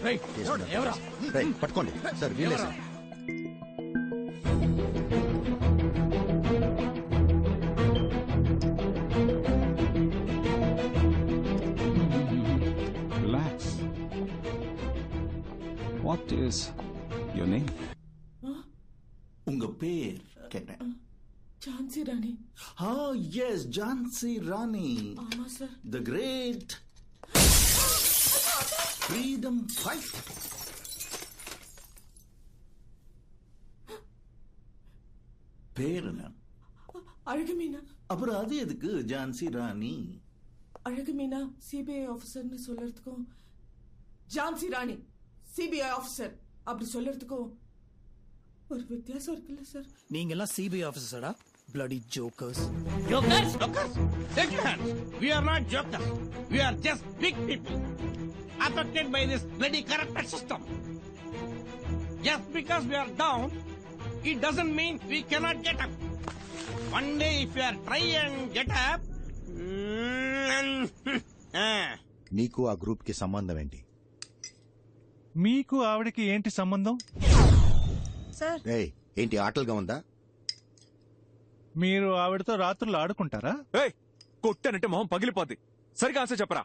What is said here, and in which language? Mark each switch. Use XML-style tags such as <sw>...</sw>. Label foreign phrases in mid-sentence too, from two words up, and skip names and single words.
<te>రేయ్, పట్టుకోండి సార్. వీలే సార్. రిలాక్స్.</te> <en>What is your name?</en> <ta>உங்க பேர் கேட்டேன். ఝాన్సీ రాణి. எஸ் ஜான்சி ராணி. ஆமா சார்.</ta> <en>The great freedom fight.</en> <ta>பேர் என்ன? அழகுமீனா. அப்புறம் அது எதுக்கு ஜான்சி ராணி? அழகுமீனா சிபிஐ ஆபீசர்னு சொல்லறதுக்கும் ஜான்சி ராணி</ta> <en>CBI officer</en> <ta>அப்படி சொல்லறதுக்கும் ஒரு வித்தியாசம் இருக்குல்ல சார்? நீங்க எல்லாம் சிபிஐ ஆபீசர்டா?</ta> <en>bloody jokers. Jokers? Take your hands. We are not jokers. We are just big people affected by this bloody corrupted system. Just because we are down, it doesn't mean we cannot get up. One day if we are try and get up,</en> <te>నీకు ఆ గ్రూప్ కి సంబంధం ఏంటి? మీకు ఆవిడకి ఏంటి సంబంధం? సార్ రేయ్, ఏంటి ఆటలుగా ఉందా? మీరు ఆవిడతో రాత్రులు ఆడుకుంటారా? కొట్టానంటే మొహం పగిలిపోద్ది. సరిగా ఆన్సర్ చెప్పరా.</te>